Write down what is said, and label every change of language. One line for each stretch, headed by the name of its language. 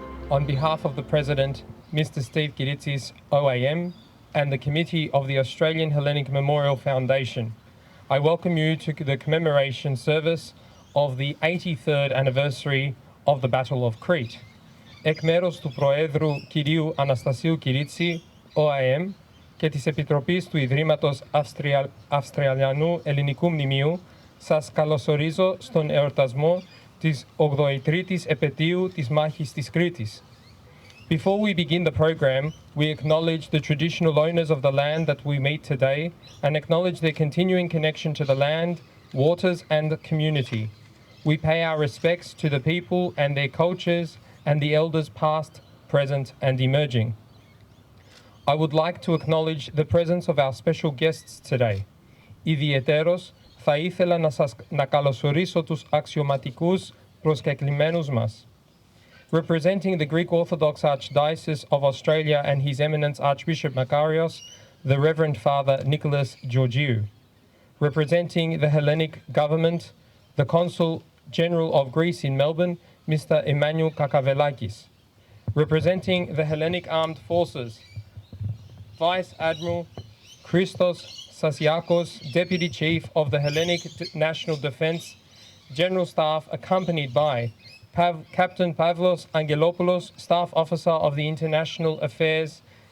English: On behalf of the President, Mr. Steve Kiritsis, OAM, and the Committee of the Australian Hellenic Memorial Foundation, I welcome you to the commemoration service of the 83rd anniversary of the Battle of Crete.
Greek: Εκ μέρους του Προέδρου κυρίου Αναστασίου Κυρίτση, OAM, και της Επιτροπής του Ιδρύματος Αυστραλιανού Ελληνικού Μνημείου, σας καλωσορίζω στον εορτασμό της 83ης επετείου της Μάχης της Κρήτης.
English: Before we begin the program, we acknowledge the traditional owners of the land that we meet today and acknowledge their continuing connection to the land, waters, and the community. We pay our respects to the people and their cultures and the elders past, present, and emerging. I would like to acknowledge the presence of our special guests today.
Greek: Ιδιαιτέρως, θα ήθελα να καλωσορίσω τους αξιωματικούς προσκεκλημένους μας.
English: Representing the Greek Orthodox Archdiocese of Australia and His Eminence Archbishop Makarios, the Reverend Father Nicholas Georgiou. Representing the Hellenic Government, the Consul General of Greece in Melbourne, Mr. Emmanuel Kakavelakis. Representing the Hellenic Armed Forces, Vice Admiral Christos Sasiakos, Deputy Chief of the Hellenic National Defence General Staff, accompanied by Captain Pavlos Angelopoulos, Staff Officer of the International Affairs